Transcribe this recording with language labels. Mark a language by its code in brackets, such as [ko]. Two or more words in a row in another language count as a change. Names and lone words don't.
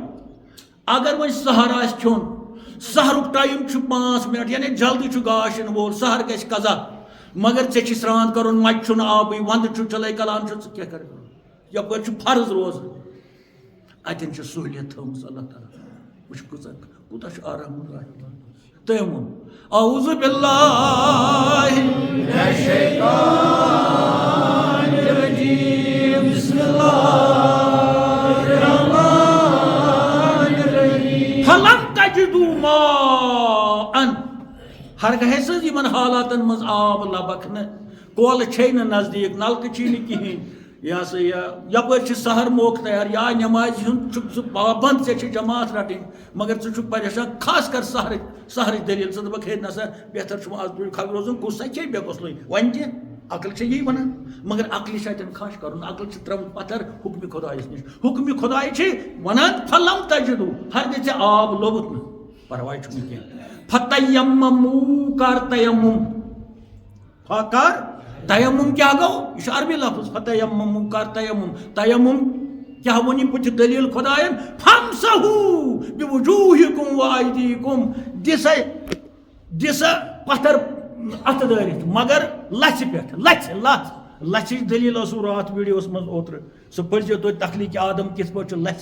[ks] اگر وۄنۍ سحر آسہِ کھیوٚن, سحرُک ٹایم چھُ 5 منٹ, یعنی جلدی چھُ گاش یِنہٕ وول, سحر گژھِ قضا, مگر ژےٚ چھُے سرٛان کرُن, مچہِ چھُنہٕ آبٕے, ونٛدٕ چھُ چلے کلام چھُ, ژٕ کیٛاہ کرٕ؟ یپٲرۍ چھُ فرض روزٕ. اتٮ۪ن چھِ سہوٗلیت تھٲومٕژ اللہ تعالیٰ. وٕچھ کوٗتاہ چھُ آرام الرحیم. تٔمۍ ووٚن [ar] اعوذ باللہ من الشیطان الرجیم بسم اللہ الرحمن الرحیم فلم تجدوا ماء. [ks] ہرگاہ سۭتۍ یِمن حالاتن منٛز آب لبکھ نہٕ, کۄل چھے نہٕ نزدیٖک, نلکہٕ چھی نہٕ کِہینۍ, یہ ہسا یہ یپٲرۍ چھِ سحر موقعہٕ تیار, یا نٮ۪مازِ ہُنٛد چھُکھ ژٕ پابنٛد, ژےٚ چھِ جماعت رٹٕنۍ, مگر ژٕ چھُکھ پریشان, خاص کر سحرٕچ دٔلیٖل. ژٕ دپکھ ہے نسا بہتر چھُ آز برونٛٹھ خبر روزُن, کُس سا کھیٚیہِ بے غۄسلٕے. وۄنۍ تہِ عقل چھےٚ یی ونان, مگر عقلہِ چھِ اتٮ۪ن خاش کرُن. عقل چھِ ترٛٲومٕژ پتھر حُکمہِ خۄدایس نِش. حُکمہِ خۄداے چھِ ونان [ar] فلم تجدوا, [ks] ہرگاہ ژےٚ آب لوٚبُتھ نہٕ, پرواے چھُنہٕ کینٛہہ. فتیمموا, کر تیمم. کر تیمم کیا گو, یہ عربی لفظ. فتیمموا, کر تیمم. تیمم کیا ونی بُتھِ دلیٖل خۄدایَن, [ar] فامسحوا بوجوٗہِکُم وایدیکُم, [ks] دِسا پتھر اتھٕ دٲرِتھ, مگر لژھِ پٮ۪ٹھ. لژھِچ دلیٖل ٲسوٕ راتھ ویڈیوس منٛز اوترٕ, سُہ پٔرزیو تُہۍ تخلیٖق آدم کِتھ پٲٹھۍ چھُ لژھِ.